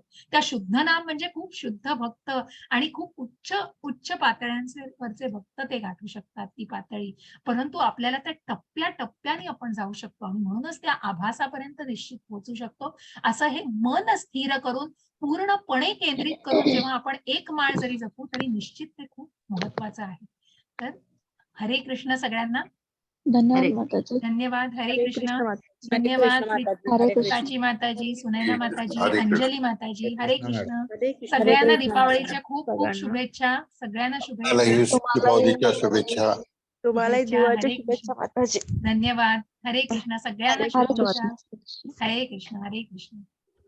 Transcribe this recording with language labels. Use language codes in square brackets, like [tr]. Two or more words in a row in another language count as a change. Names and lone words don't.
[mr] त्या शुद्ध नाम म्हणजे खूप शुद्ध भक्त आणि खूप उच्च उच्च पातळ्यांवरचे भक्त ते गाठू शकतात ती पातळी. परंतु आपल्याला त्या टप्प्याटप्प्याने आपण जाऊ शकतो आणि म्हणूनच त्या आभासापर्यंत निश्चित पोहोचू शकतो. असं हे मन स्थिर करून पूर्णपणे केंद्रित करून जेव्हा आपण एक माळ जरी जपू तरी निश्चित ते खूप महत्वाचं आहे. तर हरे कृष्ण सगळ्यांना. हरे. धन्यवाद. हरे कृष्ण. कृष्ण धन्यवाद माताजी. प्राची माताजी, सुनैना माताजी, हरे कृष्ण. अंजली माताजी. हरे कृष्ण. हरे कृष्ण. सगळ्यांना हरे कृष्ण. दीपावलीच्या खूप खूप सगळ्यांना. शुभेच्छा. सगळ्यांना मलाही शुभेच्छा. दीपावलीच्या शुभेच्छा. तुम्हालाही शुभेच्छा. दिवाळीच्या हरे शुभेच्छा कृष्ण. माताजी. धन्यवाद. हरे कृष्ण. सगळ्यांना हरे कृष्ण. शुभेच्छा. हरे कृष्ण. हरे कृष्ण.